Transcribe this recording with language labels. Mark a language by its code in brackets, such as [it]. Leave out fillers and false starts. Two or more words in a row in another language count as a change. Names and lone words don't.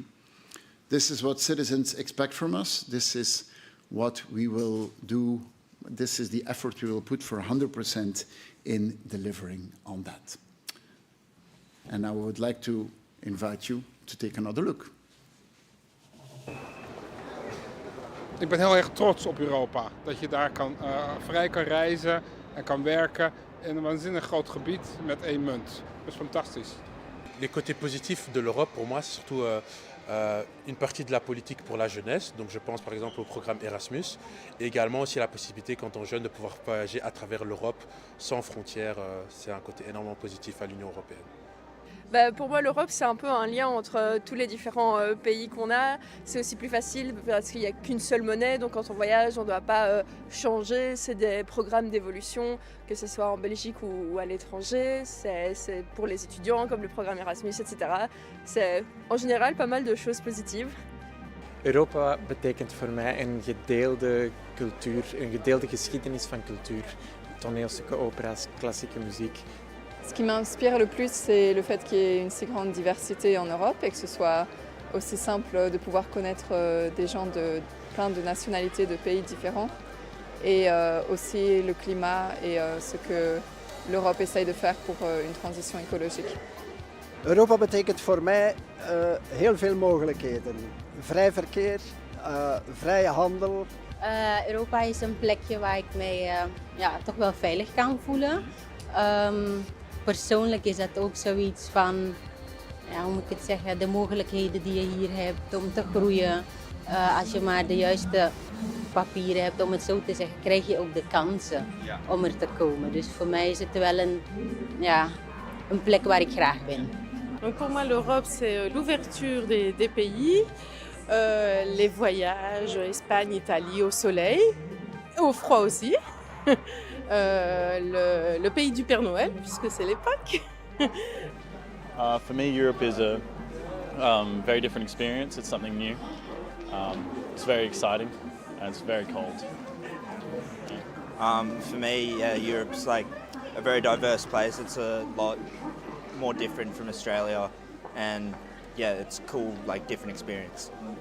[en] This is what citizens expect from us. This is what we will do. This is the effort we will put for 100% in delivering on that. And I would like to invite you to take another look. [nl] Ik ben heel erg trots op Europa. Dat je daar vrij kan reizen en kan werken in een waanzinnig groot gebied met één munt. Dat is fantastisch. [fr] Les côtés positifs de l'Europe, pour moi, c'est surtout une partie de la politique pour la jeunesse. Donc je pense par exemple au programme Erasmus. Et également aussi la possibilité, quand on est jeune, de pouvoir voyager à travers l'Europe sans frontières. C'est un côté énormément positif à l'Union européenne. Pour moi, l'Europe, c'est un peu un lien entre tous les différents pays qu'on a. C'est aussi plus facile parce qu'il n'y a qu'une seule monnaie. Donc quand on voyage, on ne doit pas changer. C'est des programmes d'évolution, que ce soit en Belgique ou à l'étranger. C'est pour les étudiants, comme le programme Erasmus, etc. C'est en général pas mal de choses positives. [nl] Europa betekent voor mij een gedeelde cultuur, een gedeelde geschiedenis van cultuur. Toneelstukken, opera's, klassieke muziek. [fr] Ce qui m'inspire le plus, c'est le fait qu'il y ait une si grande diversité en Europe et que ce soit aussi simple de pouvoir connaître des gens de plein de nationalités, de pays différents. Et aussi le climat et ce que l'Europe essaye de faire pour une transition écologique. [nl] Europa betekent voor mij heel veel mogelijkheden. Vrij verkeer, vrije handel. Europa is een plekje waar ik me toch wel veilig kan voelen. Persoonlijk is dat ook zoiets van, hoe moet ik het zeggen, de mogelijkheden die je hier hebt om te groeien. Als je maar de juiste papieren hebt, om het zo te zeggen, krijg je ook de kansen om er te komen. Dus voor mij is het wel een plek waar ik graag ben. [fr] Donc pour moi, l'Europe, c'est l'ouverture des pays, les voyages, Espagne, Italie, au soleil, au froid aussi. Le pays du Père Noël, puisque c'est l'époque. [en] For me, Europe is a very different experience. It's something new. It's very exciting, and it's very cold. For me, Europe's like a very diverse place. It's a lot more different from Australia, and it's cool, like different experience.